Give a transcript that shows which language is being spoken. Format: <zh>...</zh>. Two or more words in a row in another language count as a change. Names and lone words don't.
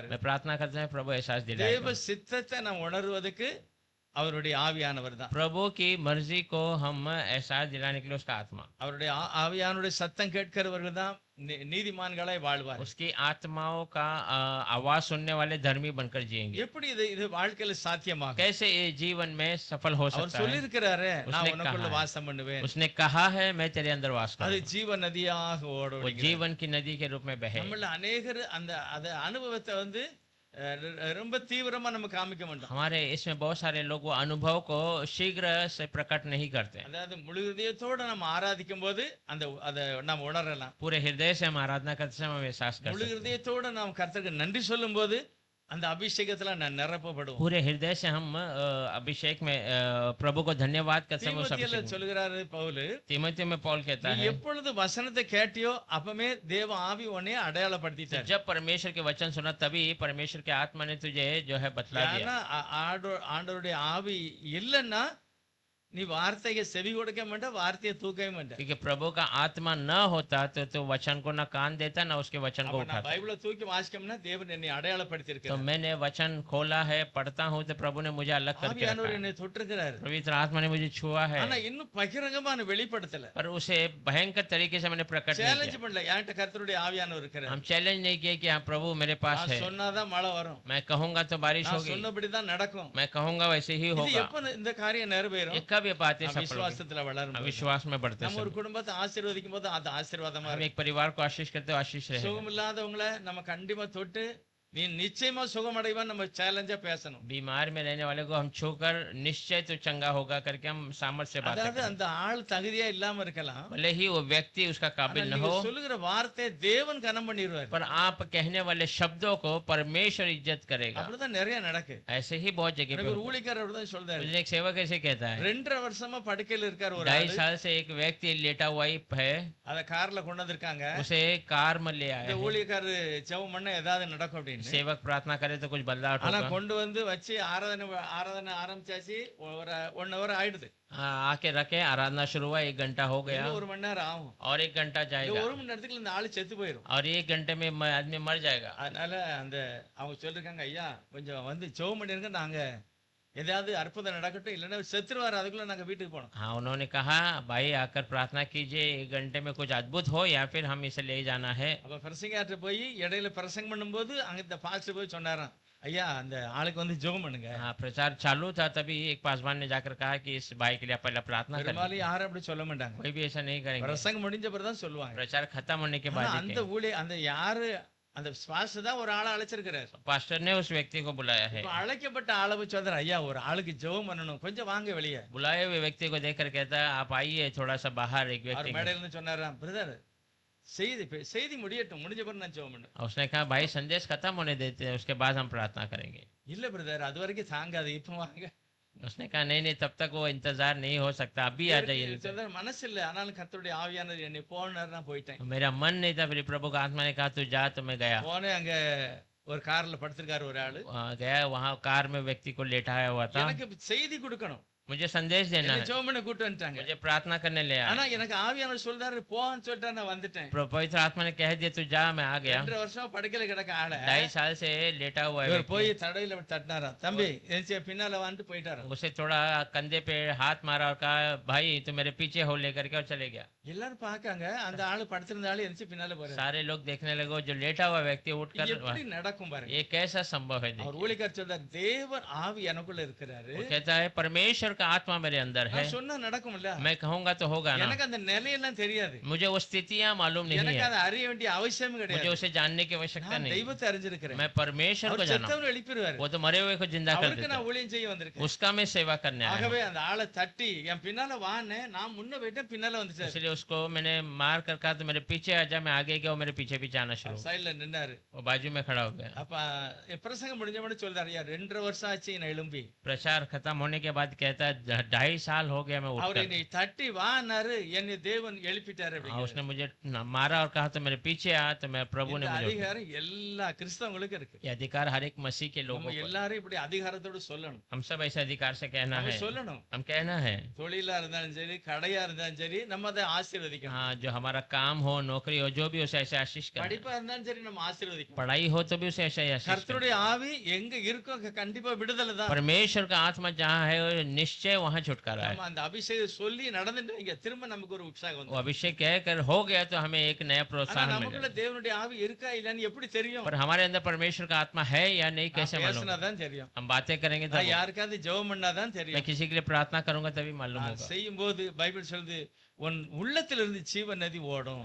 <hi>मैं प्रार्थना करते हैं, प्रभु एहसास</hi> <ta>தேவ</ta> <hi>दिलाएगा।</hi> <ta>சித்தத்தை நாம் உணர்வதற்கு அவருடைய ஆவியானவர் தான்.</ta> <hi>प्रभु की मर्जी को हम एहसास दिलाने के लिए उसका आत्मा,</hi> <ta>அவருடைய ஆவியானுடைய சத்தம் கேட்கிறவர்கள் தான் நீதிமான்களாய் வாழ்வார்.</ta> <hi>उसकी आत्माओं का आवाज सुनने वाले धर्मी बनकर जिएंगे।</hi> <ta>எப்படி இது வாழ்க்கையில சாத்தியமாகும்?</ta> <hi>कैसे ये जीवन में सफल हो</hi> <ta>அவர்</ta> <hi>सकता है?</hi> <ta>சொல்லியிருக்கிறாரு, நான்</ta> <hi>उसने</hi> <ta>உனக்குள்ள</ta> <hi>कहा है।</hi> <ta>வாசம் பண்ணுவேன்.</ta> <hi>उसने कहा है, मैं तेरे अंदर वास</hi> <ta>அது</ta> <hi>करूंगा।</hi> <ta>ஜீவ நதியாக ஓடும்.</ta> <hi>वो जीवन की नदी के रूप में बहे।</hi> <ta>நம்மள अनेகர் அந்த அனுபவத்தை வந்து ரொம்ப தீவிரமா நம்ம காமிக்க மாட்டோம்.</ta> <hi>हमारे इसमें बहुत सारे लोग वो अनुभव को शीघ्र से प्रकट नहीं करते।</hi> <ta>அதாவது முழு இதயத்தோட நம்ம ஆராதிக்கும் போது அதை நாம் உணரலாம்.</ta> <hi>पूरे हृदय से हम आराधना करते समय हम एहसास कर</hi> <ta>முழு</ta> <hi>सकते हैं।</hi> <ta>இதயத்தோட நாம் கர்த்தருக்கு நன்றி சொல்லும் போது அந்த அபிஷேகத்துல நான் நிரப்பப்படுவோம்.</ta> <hi>पूरे हृदय से हम अभिषेक में प्रभु को धन्यवाद करते हैं। उस</hi> <ta>தீமோத்தேயுல</ta> <hi>अभिषेक में</hi> <ta>சொல்லுகிறாரு பவுல்,</ta> <hi>तीमुथियुस में पौल कहता</hi> <ta>நீ</ta> <hi>है,</hi> <ta>எப்பொழுது வசனத்தை கேட்டியோ அப்பமே தேவ ஆவி உன்னை அடையாளப்படுத்திட்டார்.</ta> <hi>जब परमेश्वर के वचन सुना तभी परमेश्वर के आत्मा ने तुझे जो है बतला दिया।</hi> <ta>ஏன்னா ஆண்டவருடைய ஆவி இல்லைன்னா நீ வார்த்தைக்கு செவி கொடுக்க மாட்ட, வார்த்தையை தூக்கவே மாட்ட.</ta> <hi>क्योंकि प्रभु का आत्मा न होता तो वचन को न कान देता न उसके वचन को</hi> <ta>அப்ப நான்</ta> <hi>उठाता।</hi> <ta>பைபிளை தூக்கி வாசிக்கணும்னா தேவன் என்னை அடையாளப்படுத்தி</ta> <hi>तो</hi> <ta>இருக்கிறார்.</ta> <hi>मैंने वचन खोला है, पढ़ता हूँ तो प्रभु ने मुझे अलग करके रखा</hi> <ta>ஆவியானவர்</ta> <hi>है।</hi> <ta>என்னை தொட்டிருக்கிறார்.</ta> <hi>पवित्र आत्मा ने मुझे छुआ है,</hi> <ta>ஆனா இன்னும் பகிரங்கமா நான் வெளிப்படுத்தல.</ta> <hi>पर उसे भयंकर तरीके से मैंने प्रकट नहीं</hi> <ta>சேலஞ்ச்</ta> <hi>किया।</hi> <ta>பண்ணல. என்கிட்ட கர்த்தருடைய ஆவியானவர் இருக்கிறார்.</ta> <hi>हम चैलेंज नहीं किए कि हाँ प्रभु मेरे पास</hi> <ta>நான்</ta> <hi>है,</hi> <ta>சொன்னாதான் மழை வரும்,</ta> <hi>मैं कहूंगा तो बारिश</hi> <ta>நான்</ta> <hi>होगी,</hi> <ta>சொன்னபடிதான் நடக்கும்.</ta> <hi>मैं कहूंगा वैसे ही</hi> <ta>இது</ta> <hi>होगा।</hi> <ta>எப்ப இந்த காரியம் நிறைவேறும்?</ta> <hi>ये कब ये बातें</hi> <ta>நான்</ta> <hi>सफल होगी?</hi> <ta>விசுவாசத்துல வளரும்.</ta> <hi>विश्वास में बढ़ते</hi> <ta>நம்ம ஒரு</ta> <hi>समय</hi> <ta>குடும்பத்தை ஆசீர்வதிக்கும் போது அது ஆசீர்வாதமா</ta> <hi>हम</hi> <ta>இருக்கும்.</ta> <hi>एक परिवार को आशीष करते हो, आशीष रहेगा।</hi> <ta>சுகம் இல்லாதவங்களை நம்ம கண்டிப்பா தொட்டு நீ நிச்சயமா சுகம் அடைவான்னு நம்ம சேலஞ்சா பேசணும்.</ta> <hi>बीमार में रहने वाले को हम छूकर निश्चय तो चंगा होगा करके हम सामर्थ्य से बात</hi> <ta>அதாவது</ta> <hi>करें।</hi> <ta>அந்த ஆள் தகுதியா இல்லாம இருக்கலாம்,</ta> <hi>भले ही वो व्यक्ति उसका</hi> <ta>ஆனா</ta> <hi>काबिल न</hi> <ta>நீங்க</ta> <hi>हो,</hi> <ta>சொல்லுகிற வார்த்தை தேவன் கனம் பண்ணிடுவார்.</ta> <hi>पर आप कहने वाले शब्दों को परमेश्वर इज्जत करेगा।</hi> <ta>அப்படிதான் நிறைய நடக்கு.</ta> <hi>ऐसे ही बहुत जगह पे</hi> <ta>எனக்கு ஒரு</ta> <hi>होता</hi> <ta>ஊழியக்காரர் தான் சொல்றாரு,</ta> <hi>है। मुझे एक सेवक ऐसे कहता है,</hi> <ta>2.5 வருஷமா படுக்கையில இருக்கார் ஒரு</ta> <hi>2.5</hi> <ta>ஆளு.</ta> <hi>साल से एक व्यक्ति लेटा हुआ ही है,</hi> <ta>அத கார்ல கொண்டு வந்திருக்காங்க.</ta> <hi>उसे कार में ले आए</hi> <ta>இந்த</ta> <hi>हैं।</hi> <ta>ஊழியக்காரர் ஜெபம் பண்ண ஏதாவது நடக்கும் அப்படின்னு.</ta> <hi>सेवक प्रार्थना करे तो कुछ बदलाव</hi> <ta>ஆனா</ta> <hi>होगा।</hi> <ta>கொண்டு வந்து வச்சு ஆராதனை ஆரம்பிச்சாச்சு. ஒரு 1 hour ஆயிடுது.</ta> <hi>आके रखे, आराधना शुरू हुआ, 1 घंटा हो गया</hi> <ta>இன்னும் 1 மணி நேரம் ஆகும்.</ta> <hi>और 1 घंटा</hi> <ta>இந்த</ta> <hi>जाएगा</hi> <ta>1 மணி நேரத்துக்குள்ள இந்த ஆளு செத்து போயிடும்.</ta> <hi>और 1 घंटे में आदमी मर जाएगा।</hi> <ta>அதனால அந்த அவங்க சொல்லிருக்காங்க, ஐயா கொஞ்சம் வந்து ஜெபம் பண்ணிருங்க, நாங்க ஏதாவது அற்புதம் நடக்கட்டும், இல்லைன்னா செத்துருவாரு, அதுக்குள்ள நாங்க வீட்டுக்கு போனோம்.</ta> <hi>हाँ, उन्होंने कहा भाई आकर प्रार्थना कीजिए, 1 घंटे में कुछ अद्भुत हो या फिर हम इसे ले जाना है।</hi> <ta>அப்ப பிரசங்கியாற்ற போய் இடையில பிரசங்கம் பண்ணும்போது அங்க இந்த பாஸ்டர் போய் சொன்னாராம், ஐயா அந்த ஆளுக்கு வந்து ஜெபம் பண்ணுங்க.</ta> <hi>हाँ, प्रचार चालू था तभी एक पासवान ने जाकर कहा कि इस भाई के लिए पहले प्रार्थना करें।</hi> <ta>பெரும்பாலும் யாரும் அப்படி சொல்ல மாட்டாங்க.</ta> <hi>कोई भी ऐसा नहीं करेंगे,</hi> <ta>பிரசங்கம் முடிஞ்ச பிறகு தான் சொல்லுவாங்க.</ta> <hi>प्रचार खत्म होने के</hi> <ta>ஆனா</ta> <hi>बाद ही</hi> <ta>அந்த அந்த யாரு அந்த பாஸ்டர் தான் ஒரு ஆளை அழைச்சிருக்கிறாரு.</ta> <hi>कहेंगे। पास्टर ने उस व्यक्ति को बुलाया है,</hi> <ta>இப்ப அழைக்கப்பட்ட ஆளை போய் சொல்றாரு, ஐயா ஒரு ஆளுக்கு ஜெபம் பண்ணணும், கொஞ்சம் வாங்க வெளியே.</ta> <hi>बुलाए हुए व्यक्ति को देखकर कहता है आप आइए थोड़ा सा बाहर। एक</hi> <ta>அவர்</ta> <hi>व्यक्ति</hi> <ta>மேடையில இருந்து சொன்னாராம், பிரதர் செய்தி முடியட்டும், முடிஞ்ச பிறகு நான் ஜெபம் பண்ணேன்.</ta> <hi>उसने कहा भाई संदेश खत्म होने देते हैं, उसके बाद हम प्रार्थना करेंगे।</hi> <ta>இல்ல பிரதர் அது வரைக்கும் தாங்காது, இப்ப வாங்க.</ta> <hi>उसने कहा नहीं नहीं, तब तक वो इंतजार नहीं हो सकता, अभी आ जाइए।</hi> <ta>சொல்றாரு, மனசு இல்ல, ஆனாலும் கர்த்தருடைய ஆவியானவர் என்னை போனாரு, நான் போயிட்டேன்.</ta> <hi>मेरा मन नहीं था, फिर प्रभु का आत्मा ने कहा तू जा, तो मैं गया।</hi> <ta>போனே அங்க ஒரு கார்ல படுத்திருக்காரு ஒரு ஆளு.</ta> <hi>गया, वहाँ कार में व्यक्ति को लेटाया हुआ था।</hi> <ta>எனக்கு செய்தி கொடுக்கணும்,</ta> <hi>मुझे संदेश देना</hi> <ta>என்ன</ta> <hi>है,</hi> <ta>ஜெபம் பண்ண கூட்டு வந்துட்டாங்க.</ta> <hi>मुझे प्रार्थना करने ले आया।</hi> <ta>ஆனா எனக்கு ஆவியானவர் சொல்றாரு போன்னு சொல்லிட்டு நான் வந்துட்டேன்.</ta> <hi>पवित्र आत्मा ने कह दिया तू जा, मैं आ गया।</hi> <ta>2 வருஷமா படுக்கையில கிடக்க ஆள</ta> <hi>2.5 साल से लेटा हुआ है</hi> <ta>இவர்</ta> <hi>व्यक्ति।</hi> <ta>போய் தடையில தட்டினாராம், தம்பி எந்திரிச்சு பின்னால வந்துட்டு போயிட்டாராம்.</ta> <hi>उसे थोड़ा कंधे पे हाथ मारा और कहा भाई तू मेरे पीछे हो, लेकर के और चले गया।</hi> <ta>எல்லாரும் பாக்காங்க, அந்த ஆளு படுத்திருந்த ஆளு எந்திரிச்சு பின்னால போறாரு.</ta> <hi>सारे लोग देखने लगे, जो लेटा हुआ व्यक्ति उठकर,</hi> <ta>எப்படி நடக்கும் பாருங்க.</ta> <hi>ये कैसा संभव है?</hi> <ta>அவர்</ta> <hi>देखिए,</hi> <ta>ஊழியக்காரர் சொல்றார், தேவன் ஆவி எனக்குள்ள இருக்கிறாரு,</ta> <hi>वो कहता है परमेश्वर का आत्मा मेरे अंदर है,</hi> <ta>நான் சொன்னா நடக்கும்ல.</ta> <hi>मैं कहूंगा तो होगा ना।</hi> <ta>எனக்கு அந்த நிலையெல்லாம் தெரியாது.</ta> <hi>मुझे वो स्थितियां मालूम नहीं</hi> <ta>எனக்கு</ta> <hi>है,</hi> <ta>அதை அறிய வேண்டிய அவசியம்</ta> <hi>मुझे</hi> <ta>கிடையாது.</ta> <hi>उसे जानने की आवश्यकता</hi> <ta>நான்</ta> <hi>नहीं।</hi> <ta>தெய்வத்தை அறிஞ்சிருக்கிறேன்.</ta> <hi>मैं परमेश्वर को</hi> <ta>அவர்</ta> <hi>जाना हूं।</hi> <ta>செத்தவனை எழுப்பிடுவாரு.</ta> <hi>वो तो मरे हुए को जिंदा कर</hi> <ta>அவருக்கு</ta> <hi>देता</hi> <ta>நான்</ta> <hi>है,</hi> <ta>ஊழியம் செய்ய வந்திருக்கேன்.</ta> <hi>उसका मैं सेवा करने आया हूं।</hi> <ta>ஆகவே அந்த ஆளை தட்டி என் பின்னால வான்னு நான் முன்ன போயிட்டேன், பின்னால வந்துட்டாரு.</ta> <hi>इसलिए उसको मैंने मार कर कहा तो मेरे पीछे आ जा, मैं आगे गया, वो मेरे पीछे पीछे आना शुरू,</hi> <ta>சைடுல நின்னாரு.</ta> <hi>वो बाजू में खड़ा हो गया।</hi> <ta>அப்ப என் பிரசங்கம் முடிஞ்ச உடனே சொல்றாரு, ஐயா 2.5 வருஷம் ஆச்சு நான் எழும்பி.</ta> <hi>प्रचार खत्म होने के बाद कहता है 2.5 साल हो गया मैं</hi> <ta>அவர்</ta> <hi>उठकर।</hi> <ta>என்னை தட்டி வான்னாரு, என்னை தேவன் எழுப்பிட்டாரு</ta> <hi>हाँ,</hi> <ta>அப்படிங்கிறாரு.</ta> <hi>उसने मुझे मारा और कहा तो मेरे पीछे आ, तो मैं प्रभु ने</hi> <ta>இந்த</ta> <hi>मुझे उठाया।</hi> <ta>அதிகாரம் எல்லா கிறிஸ்தவங்களுக்கும் இருக்கு.</ta> <hi>ये अधिकार हर एक मसीह के लोगों</hi> <ta>நம்ம</ta> <hi>को है।</hi> <ta>எல்லாரும் இப்படி அதிகாரத்தோடு சொல்லணும்.</ta> <hi>हम सब ऐसे अधिकार से कहना</hi> <ta>நம்ம</ta> <hi>है,</hi> <ta>சொல்லணும்.</ta> <hi>हम कहना है।</hi> <ta>தொழிலா இருந்தாலும் சரி, கடையா இருந்தாலும் சரி, நம்ம அதை ஆசீர்வதிக்கணும்.</ta> <hi>हाँ, जो हमारा काम हो, नौकरी हो, जो भी उसे ऐसे आशीष करना।</hi> <ta>படிப்பா இருந்தாலும் சரி நம்ம ஆசீர்வதிக்கணும்.</ta> <hi>पढ़ाई हो तो भी उसे ऐसा ही आशीष करना।</hi> <ta>கர்த்தருடைய ஆவி எங்க இருக்கோ அங்க கண்டிப்பா விடுதலை தான்.</ta> <hi>परमेश्वर का आत्मा जहाँ है वो निश्चय वहाँ छुटकारा है।</hi> <ta>நம்ம அந்த அபிஷேகம் சொல்லி நடந்துட்டு வைங்க, திரும்ப நமக்கு ஒரு உற்சாகம்</ta> <hi>वो</hi> <ta>வந்துரும்.</ta> <hi>अभिषेक कहकर हो गया तो हमें एक नया</hi> <ta>ஆனா</ta> <hi>प्रोत्साहन</hi> <ta>நமக்குள்ள</ta> <hi>मिलेगा।</hi> <ta>தேவனுடைய ஆவி இருக்கா இல்லன்னு எப்படி தெரியும்?</ta> <hi>पर हमारे अंदर परमेश्वर का आत्मा है या नहीं कैसे मालूम?</hi> <ta>பேசினாதான் தெரியும்.</ta> <hi>हम बातें करेंगे</hi> <ta>நான்</ta> <hi>तब,</hi> <ta>யாருக்காவது ஜெபம் பண்ணாதான்</ta> <hi>मैं</hi> <ta>தெரியும்.</ta> <hi>किसी के लिए प्रार्थना करूंगा तभी मालूम</hi> <ta>நான்</ta> <hi>होगा।</hi> <ta>செய்யும் போது பைபிள் சொல்லுது, உன் உள்ளத்திலிருந்து ஜீவ நதி ஓடும்.</ta>